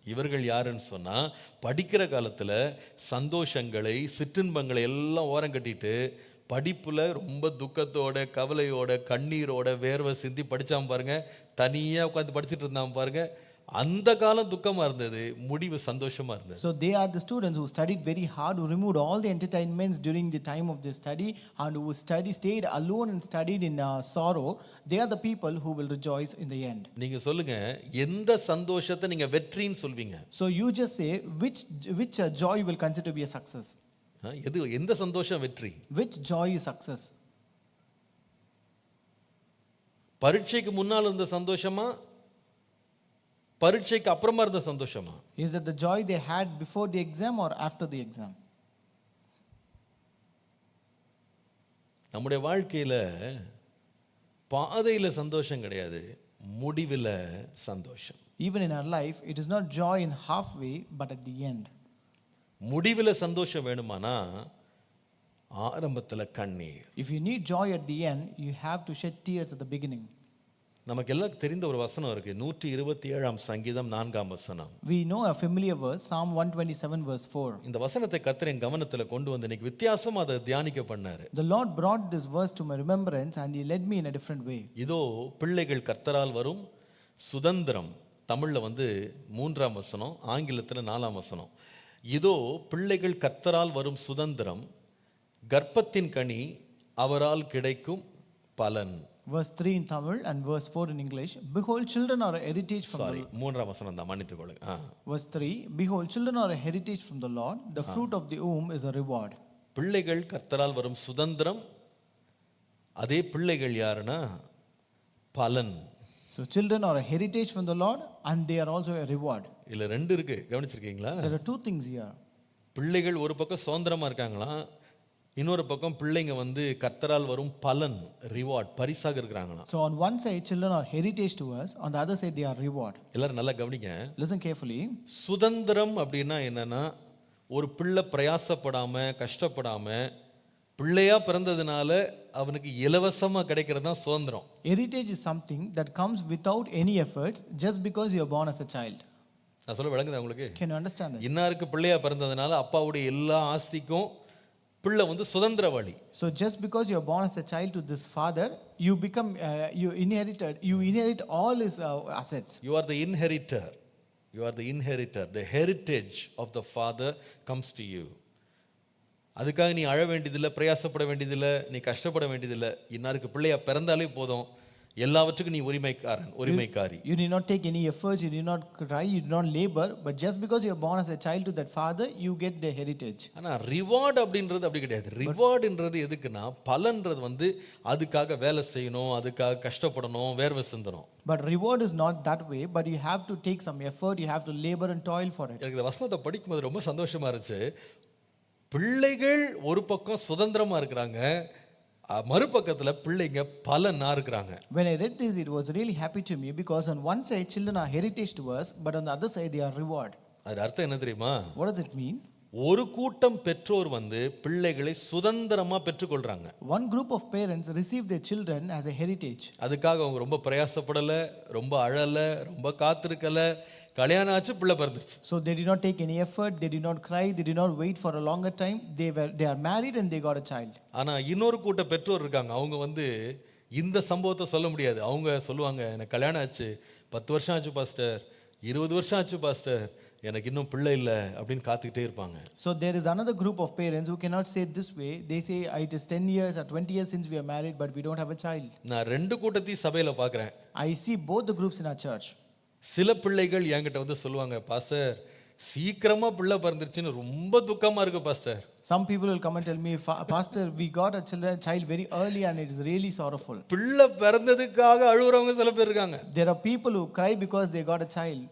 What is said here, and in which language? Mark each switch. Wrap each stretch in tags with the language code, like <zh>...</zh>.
<ta>இவர்கள் யாருன்னு சொன்னா படிக்கிற காலத்துல சந்தோஷங்களை சிற்றின்பங்களை எல்லாம் ஓரம் கட்டிட்டு படிப்புல ரொம்ப துக்கத்தோட கவலையோட கண்ணீரோட வேர்வை சிந்தி படிச்சாம பாருங்க, தனியா உட்காந்து படிச்சுட்டு இருந்தாம பாருங்க, அந்த காலம் துக்கமா இருந்தது, முடிவு சந்தோஷமா இருந்தது.</ta> <en>So they are the students who studied very hard, who removed all the entertainments during the time of their study, and who stayed alone and studied in sorrow. They are the people who will rejoice in the end.</en> <ta>நீங்க சொல்லுங்க, எந்த சந்தோஷத்தை நீங்க வெற்றின்னு சொல்வீங்க?</ta> <en>So you just say which joy will consider to be a success.</en> <ta>எந்த சந்தோஷம் வெற்றி?</ta> <en>Which joy is success?</en> <ta>பரீட்சைக்கு முன்னால் இருந்த சந்தோஷமா, பரீட்சைக்கு அப்புறமா இருந்த சந்தோஷமா?</ta> <en>Is it the joy they had before the exam or after the exam?</en> <ta>நம்முடைய வாழ்க்கையில பாதையில சந்தோஷம் கிடையாது, முடிவில சந்தோஷம்.</ta> <en>Even in our life, it is not joy in halfway, but at the end.</en> <ta>முடிவில சந்தோஷம் வேணுமானா ஆரம்பத்துல கண்ணீர்.</ta> <en>If you need joy at the end, you have to shed tears at the beginning.</en> <ta>நமக்கு எல்லாருக்கும் தெரிந்த ஒரு வசனம் இருக்கு, 127ஆம் சங்கீதம் 4ஆம் வசனம்.</ta> <en>We know a familiar verse, Psalm 127 verse 4.</en> <ta>இந்த வசனத்தை கர்த்தர் என் கவனத்துல கொண்டு வந்து இன்னைக்கு வித்தியாசமா அதை தியானிக்க பண்ணாரு.</ta> <en>The Lord brought this verse to my remembrance and he led me in a different way.</en> <ta>இதோ பிள்ளைகள் கர்த்தரால் வரும் சுதந்திரம். தமிழ்ல 3ஆம் வசனம், ஆங்கிலத்துல 4ஆம் வசனம். இதோ பிள்ளைகள் கர்த்தரால் வரும் சுதந்திரம், கர்ப்பத்தின் கனி அவரால் கிடைக்கும் பலன்.</ta> <en>Verse 3 in Tamil and verse 4 in English. Behold, children are a heritage from the Lord.</en> <ta>3ஆம் வசனம் தான், மன்னித்துக் கொள்ளுங்க.</ta> <en>Verse 3, behold, children are a heritage from the Lord. The fruit of the womb is a reward.</en> <ta>பிள்ளைகள் கர்த்தரால் வரும் சுதந்திரம். அதே பிள்ளைகள் யாருன்னா பலன்.</ta> <en>So children are a heritage from the Lord and they are also a reward.</en> <ta>இல்ல ரெண்டு இருக்கு, கவனிச்சிருக்கீங்களா?</ta> <en>There are two things here.</en> <ta>பிள்ளைகள் ஒரு பக்கம் சுதந்திரமா இருக்காங்களா, இன்னொரு பக்கம் பிள்ளைங்க கர்த்தரால் வரும் பலன், ரிவார்ட், பரிசாக இருக்கிறாங்களா.</ta> <en>So on one side children are heritage to us, on the other side they are reward.</en> <ta>எல்லாரும் நல்லா கவனிங்க.</ta> <en>Listen carefully.</en> <ta>சுதந்திரம் அப்படின்னா என்னன்னா, ஒரு பிள்ளை பிரயாசப்படாம கஷ்டப்படாம பிள்ளையா பிறந்ததுனால அவனுக்கு இலவசமா கிடைக்கிறது தான் சுதந்திரம்.</ta> <en>Heritage is something that comes without any efforts just because you are born as a child.</en> <ta>நான் சொல்ல விளங்குதா உங்களுக்கு?</ta> <en>Can you understand it?</en> <ta>இன்னாருக்கு பிள்ளையா பிறந்ததுனால அப்பாவுடைய எல்லா ஆஸ்திக்கும் பிள்ளை சுதந்திரவாளி.</ta> <en>So just because you are born as a child to this father, you become you inherit all his assets. You are the inheritor. You are the inheritor. The heritage of the father comes to you.</en> <ta>அதுக்காக நீ அழ வேண்டியதில்லை, பிரயாசப்பட வேண்டியதில்லை, நீ கஷ்டப்பட வேண்டியதில்லை. இன்னாருக்கு பிள்ளையா பிறந்தாலே போதும், எல்லாவற்றுக்கும் நீ உரிமைக்காரன், உரிமைக்காரி.</ta> <en>You need not take any efforts, you need not cry, you do not labor, but just because you are born as a child to that father, you get the heritage.</en> <ta>ஆனா ரிவார்ட் அப்படின்றது அப்படி கிடையாது. ரிவார்ட்ன்றது எதுக்குன்னா, பலன்றது அதுக்காக வேலை செய்யணும், அதுக்காக கஷ்டப்படணும், வேர்வை சிந்தணும்.</ta> <en>But reward is not that way, but you have to take some effort, you have to labor and toil for it.</en> <ta>எனக்கு இந்த வசனத்தை படிக்கும்போது ரொம்ப சந்தோஷமா இருந்துச்சு. பிள்ளைகள் ஒரு பக்கம் சுதந்திரமா இருக்கிறாங்க, மறுபக்கத்துல பிள்ளைங்க பலனா இருக்கிறாங்க.</ta> <en>When I read this, it was really happy to me because on one side, children are heritage to us, but on the other side, they are reward.</en> <ta>அது அர்த்தம் என்ன தெரியுமா?</ta> <en>What does it mean?</en> <ta>ஒரு கூட்டம் பெற்றோர் பிள்ளைகளை சுதந்திரமா பெற்றுக்கொள்றாங்க.</ta> <en>One group of parents receive their children as a heritage.</en> <ta>அதுக்காக அவங்க ரொம்ப பிரயாசப்படல, ரொம்ப அழல, ரொம்ப காத்திருக்கல, கல்யாணம் ஆச்சு, பிள்ளை பிறந்துச்சு.</ta> <en>So they did not take any effort, they did not cry, they did not wait for a longer time. They are married and they got a child.</en> <ta>ஆனா இன்னொரு கூட்ட பெற்றோர் இருக்காங்க. அவங்க இந்த சம்பவத்தை சொல்ல முடியாது. அவங்க சொல்லுவாங்க, எனக்கு கல்யாணம் ஆச்சு, 10 வருஷம் ஆச்சு பாஸ்டர், 20 வருஷம் ஆச்சு பாஸ்டர், எனக்கு இன்னும் பிள்ளை இல்லை அப்படின்னு காத்துக்கிட்டே இருப்பாங்க.</ta> <en>So there is another group of parents who cannot say it this way. They say it is 10 years or 20 years since we are married, but we don't have a child.</en> <ta>நான் ரெண்டு கூட்டத்தையும் சபையில பார்க்கிறேன்.</ta> <en>I see both the groups in our church.</en> <ta>சில பிள்ளைகள் என்கிட்ட சொல்லுவாங்க, pastor சீக்கிரமா பிள்ளை பிறந்துருச்சுன்னு ரொம்ப துக்கமா இருக்கு pastor.</ta> <en>Some people will come and tell me, Pastor, we got a child very early and it is really sorrowful.</en> <ta>பிள்ளை பிறந்ததுக்காக அழுகுறவங்க சில பேர் இருக்காங்க.</ta> <en>There are people who cry because they got a child.</en>